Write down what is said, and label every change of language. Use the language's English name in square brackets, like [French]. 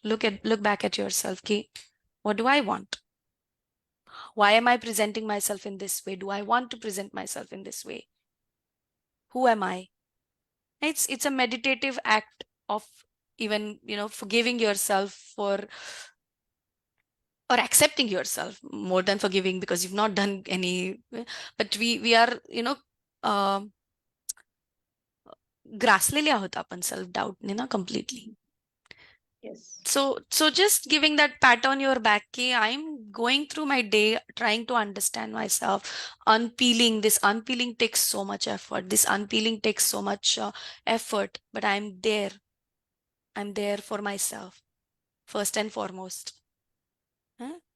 [English] Look back at yourself. Okay, what do I want? Why am I presenting myself in this way? Do I want to present myself in this way? Who am I? It's a meditative act of even, forgiving yourself for, or accepting yourself, more than forgiving, because you've not done any. But we are, [Marathi] ग्रासलेले आहोत आपण self डाऊटने ना [English] completely. Yes. So just giving that pat on your back, okay, I'm going through my day trying to understand myself, unpeeling. This unpeeling takes so much effort. This unpeeling takes so much effort, but I'm there for myself first and foremost. Huh?